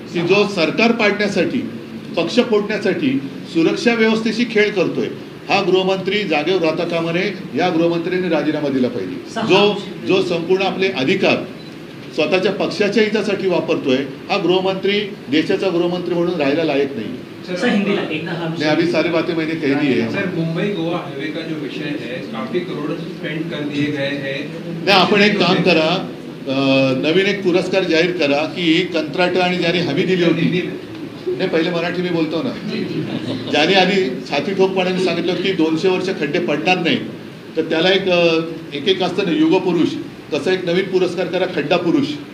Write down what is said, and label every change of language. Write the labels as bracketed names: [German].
[Marathi] की जो सरकार पाडण्यासाठी, पक्ष फोडण्यासाठी सुरक्षा व्यवस्थेशी खेळ करतोय, हा गृहमंत्री जागेवर राहता कामा नये. या गृहमंत्र्यांनी राजीनामा दिला पाहिजे. जो संपूर्ण आपले अधिकार स्वतःच्या पक्षाच्या हितासाठी वापरतोय, हा गृहमंत्री देशाचा गृहमंत्री म्हणून राहायला लायक नहीं. [English] sir, [Hindi] अभी सारी बातें मैंने कह दी है. सर, मुंबई गोवा हाईवे का जो विषय है, काफी करोड़ स्पेंड कर दिए गए हैं. [Marathi] नहीं, आपण एक काम करा, नवीन एक पुरस्कार जाहीर करा की कंत्राट आणि ज्यांनी हमी दिली होती, नाही पहिले मराठी मी बोलतो ना, ज्यांनी आधी छाती ठोकपणाने सांगितलं की 200 वर्ष खड्डे पडणार नाही, तर त्याला एक असतं ना युग पुरुष, तसा एक नवीन पुरस्कार करा, खड्डा पुरुष.